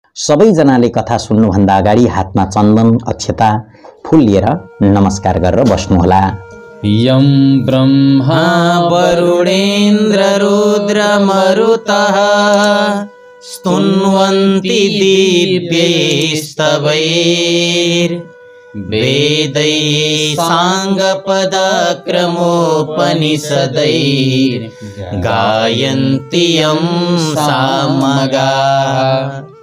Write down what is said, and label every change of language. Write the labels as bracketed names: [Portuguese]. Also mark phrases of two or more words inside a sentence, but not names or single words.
[Nepali] सबैजनाले कथा सुन्नुभन्दा अगाडि हातमा चन्दन अक्षता फूल लिएर नमस्कार गरेर बस्नुहोला। [Sanskrit] यं ब्रह्मा वरुणेन्द्र रुद्र मरुतः स्तुन्वन्ति दिव्यैस्तवैर्वेदैः साङ्गपदक्रमोपनिषदैर्गायन्ति यं सामगाः।